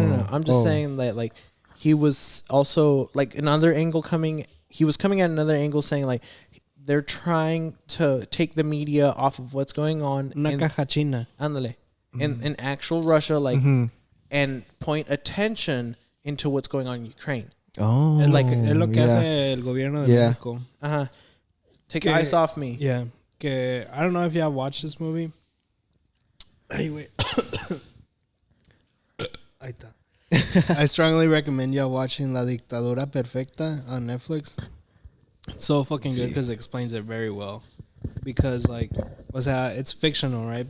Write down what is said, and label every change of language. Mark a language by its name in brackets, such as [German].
[English] I'm just saying that like he was also like another angle coming. He was coming at another angle saying like they're trying to take the media off of what's going on [Spanish] Una caja china. [English] in actual Russia, like, and point attention into what's going on in Ukraine. Oh, [Spanish] Es lo que hace el gobierno de México. [English] Take ice off me. Yeah. Que I don't know if y'all watched this movie. Anyway. [Spanish] Ahí está. [English] I strongly recommend y'all watching La Dictadura Perfecta on Netflix. It's so fucking good because it explains it very well. Because like, it's fictional, right?